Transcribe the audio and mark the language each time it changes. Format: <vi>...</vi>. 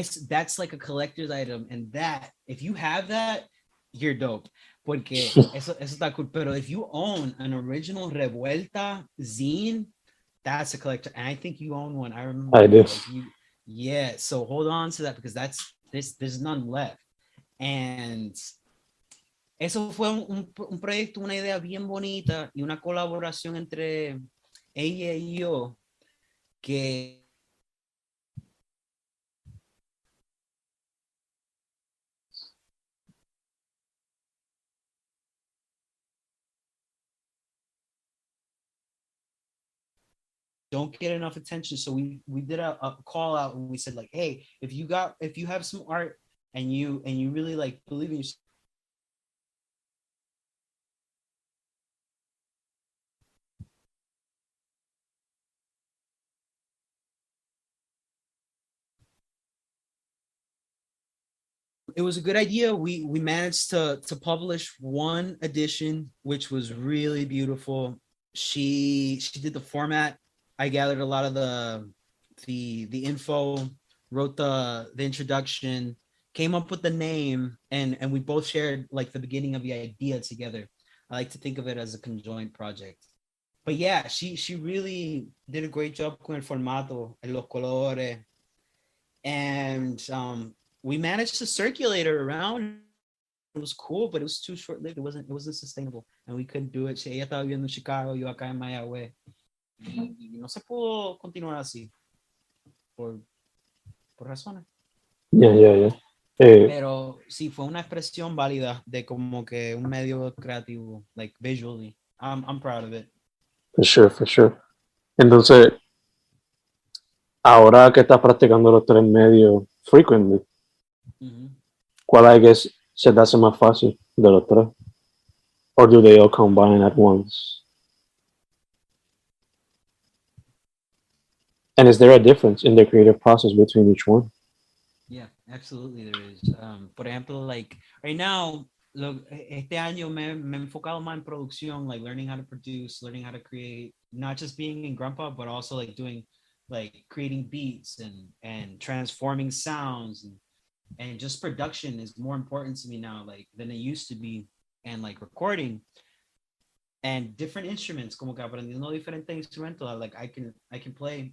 <en>That's like a collector's item, and that, if you have that, you're dope.</en> <es>Porque eso está cool. Pero</es> <en>if you own an original Revuelta zine, that's a collector. And I think you own one. I remember. I do. Yeah. So hold on to that, because there's none left.</en> <es>And eso fue un proyecto, una idea bien bonita y una colaboración entre ella y yo que</es> <en>don't get enough attention. So we did a call out, and we said like, hey, if you have some art and you really like believe in yourself, it was a good idea. We managed to publish one edition, which was really beautiful. She did the format. I gathered a lot of the info, wrote the introduction, came up with the name, and we both shared like the beginning of the idea together. I like to think of it as a conjoint project. But yeah, she really did a great job</en> <es>con el formato, los colores,</es> <en>and we managed to circulate it around. It was cool, but it was too short-lived. It wasn't sustainable, and we couldn't do it.</en> <es>Ella estaba viviendo en Chicago, yo acá en Mayagüez, y no se pudo continuar así por razones.</es> <en>Yeah.</en> <es>Pero sí, fue una expresión válida de como que un medio creativo,</es> <en>like visually. I'm proud of it. For sure.</en> <es>Entonces, ahora que estás practicando los tres medios frequently, ¿cuál</es> <en>I guess</en> <es>se te hace más fácil de los tres?</es> <en>Or do they all combine at once? And is there a difference in the creative process between each one? Yeah, absolutely there is.</en> <es>Por ejemplo,</es> <en>like right now,</en> <es>este año me he enfocado más en producción,</es> <en>like learning how to produce, learning how to create, not just being in Grumpa, but also like doing, like creating beats and transforming sounds, and just production is more important to me now, like than it used to be, and like recording and different instruments,</en> <es>como que aprendiendo diferentes instrumentos,</es> <en>like I can play.</en>